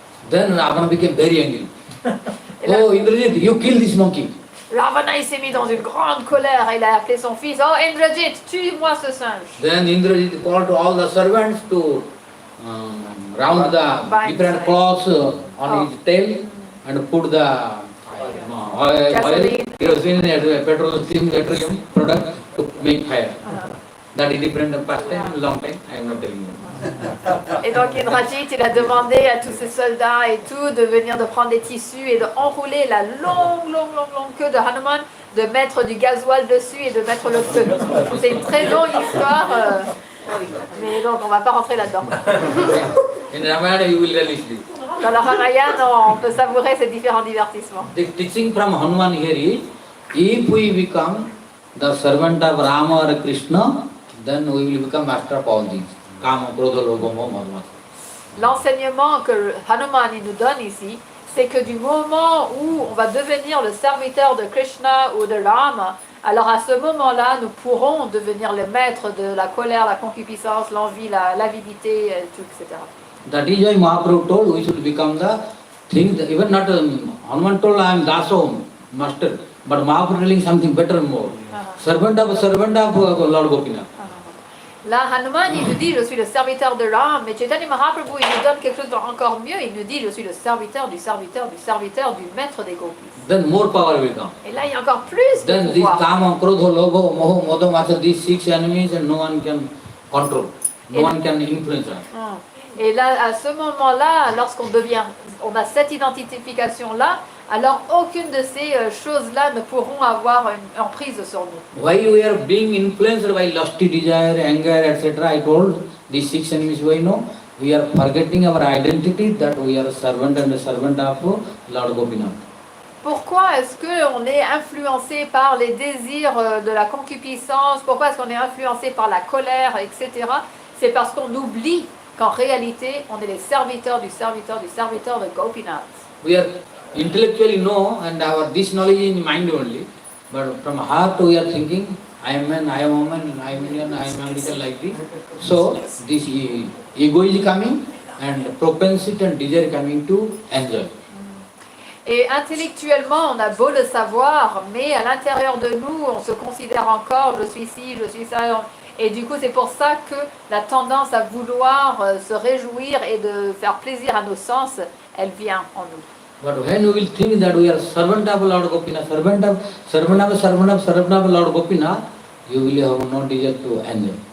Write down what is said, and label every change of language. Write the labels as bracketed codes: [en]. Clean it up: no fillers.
[en] Then Ravana became very angry. [fr] là- [en] Oh Indrajit, you kill this monkey. [fr] Ravana, il s'est mis dans une grande colère et il a appelé son fils. Oh Indrajit, tue-moi ce singe. [en] Then Indrajit called to all the servants to round the Bind. different cloths on his tail and put the oil, Gasoline. kerosene, petrol, steam, petroleum product to make fire. That is different past time, long time, I am not telling you. [fr] Et donc Indrajit, il a demandé à tous ses soldats et tout de venir de prendre des tissus et de enrouler la longue queue de Hanuman, de mettre du gasoil dessus et de mettre le feu. C'est une très longue histoire, mais donc on ne va pas rentrer là-dedans. [en] In Ramayana you will relish this. [fr] Dans la Ramayana, on peut savourer ces différents divertissements. [en] The teaching from Hanuman here is, if we become the servant of Rama or Krishna, then we will become master of all things. [sa] Kama, Krodha, Lobha, Moha, Madha. [fr] L'enseignement que Hanuman il nous donne ici, c'est que du moment où on va devenir le serviteur de Krishna ou de Rama, alors à ce moment-là, nous pourrons devenir le maître de la colère, la concupiscence, l'envie, l'avidité, tout, etc. [en] That is why Mahaprabhu told we should become the thing, even not Hanuman told I am Daso, master, but Mahaprabhu telling something better more. Servant of Lord Gopinath. [fr] Là, Hanuman, il nous dit, je suis le serviteur de l'âme, mais Chaitanya Mahaprabhu, il nous donne quelque chose d'encore mieux, il nous dit, je suis le serviteur du maître des gopis. [en] Then more power will come. [fr] Et là, il y a encore plus de [en] Then this [fr] pouvoir. [en] Kama, Krodha, Lobha, Moha, Madha, Matsarya, these 6 enemies and no one can control. No one can influence us. [fr] Et là, à ce moment-là, on a cette identification-là, alors aucune de ces choses-là ne pourront avoir une emprise sur nous. [en] Why we are being influenced by lusty desire, anger, etc. I told these 6 enemies, why no? We are forgetting our identity that we are a servant and a servant of Lord Gopinath. [fr] Pourquoi est-ce qu'on est influencé par les désirs de la concupiscence? Pourquoi est-ce qu'on est influencé par la colère, etc. C'est parce qu'on oublie qu'en réalité, on est les serviteurs du serviteur de Gopinath. [en] We are intellectually know and this knowledge is in mind only, but from heart we are thinking, I am man, I am woman, I am Indian, I am American, like this. So this ego is coming and propensity and desire coming to enjoy. [fr] Et intellectuellement, on a beau le savoir, mais à l'intérieur de nous, on se considère encore, je suis ci, je suis ça. Et du coup, c'est pour ça que la tendance à vouloir se réjouir et de faire plaisir à nos sens, elle vient en nous. [en] But when we will think that we are servant of Lord Gopinath, servant of Lord Gopinath, you will have no desire to enjoy.